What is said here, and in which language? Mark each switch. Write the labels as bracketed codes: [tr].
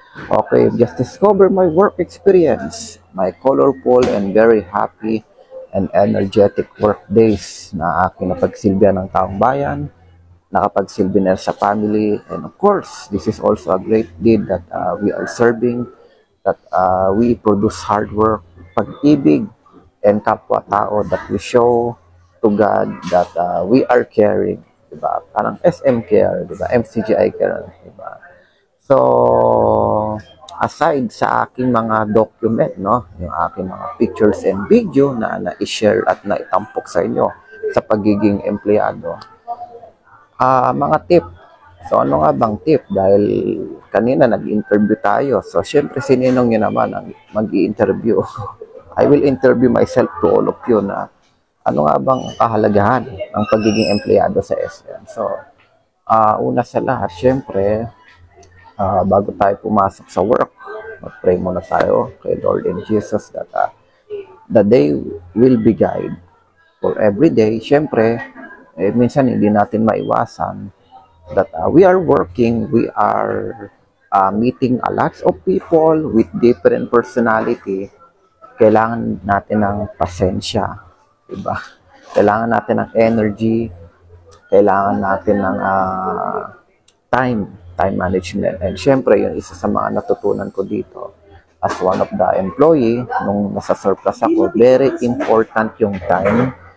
[en] Okay, just discover my work experience, my colorful and very happy and energetic work days [tl] na aking napagsilbihan ng taong bayan, nakapagsilbi na sa family, [en] and of course, this is also a great deed that we are serving, that we produce hard work, pag-ibig, and kapwa-tao that we show to God that we are caring, diba? [tl] Parang SM care, diba? MCGI care, diba? So, aside sa aking mga document, no, yung aking mga pictures and video na na-share at naitampok sa inyo sa pagiging empleyado, mga tip. So, ano nga bang tip? Dahil kanina nag-interview tayo. So, syempre, sininong nyo naman ang mag-i-interview. [en] I will interview myself to all of you [tl] na ano nga bang kahalagahan ng pagiging empleyado sa SM. So, una sa lahat, syempre, bago tayo pumasok sa work, mag-pray muna tayo kay Lord and Jesus [en] that the day will be guide for every day. [tl] Syempre, minsan hindi natin maiwasan [en] that we are working, we are meeting a lot of people with different personality. [tl] Kailangan natin ng pasensya, diba? Kailangan natin ng energy, kailangan natin ng time management. And syempre, yun isa sa mga natutunan ko dito [en] as one of the employee [tl] nung nasa surplus ako. [en] Very important yung time.